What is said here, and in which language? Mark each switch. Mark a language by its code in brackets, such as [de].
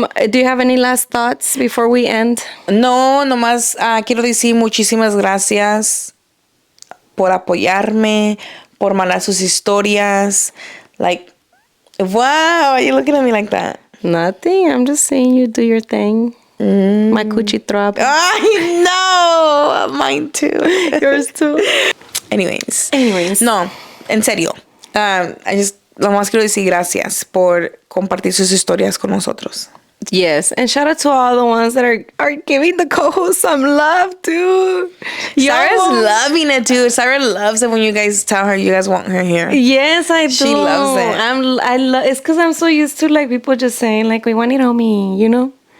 [en] Do you have any last thoughts before we end? [es] No, nomás quiero decir muchísimas gracias por apoyarme, por mandar sus historias. [en] Like, wow, are you looking at me like that? Nothing. I'm just saying you do your thing. My coochie throb. I know. Mine too. Yours too. Anyways. [es] No, en serio. Lo más quiero decir gracias por compartir sus historias con nosotros. [en] Yes, and shout out to all the ones that are giving the co-host some love, too. Sarah's loving it, too. Sarah loves it when you guys tell her you guys want her here. Yes, I do. She loves it. It's because I'm so used to, like, people just saying, like, we want Iromy, you know?